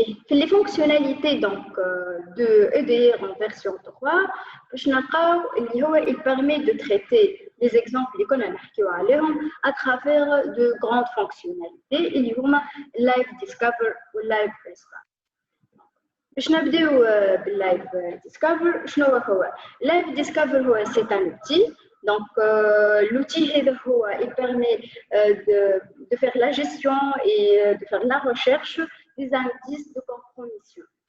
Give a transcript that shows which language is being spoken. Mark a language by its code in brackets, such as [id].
[fr] Les fonctionnalités donc, de EDR en version 3, il permet de traiter les exemples qu'on a à travers de grandes fonctionnalités, Live Discover ou Live Response. [ar] باش نبداو باللايف ديسكفر. شنو هو لايف ديسكفر؟ [fr] c'est un outil. Donc l'outil il permet de faire la gestion et de faire la recherche des indices de compromission.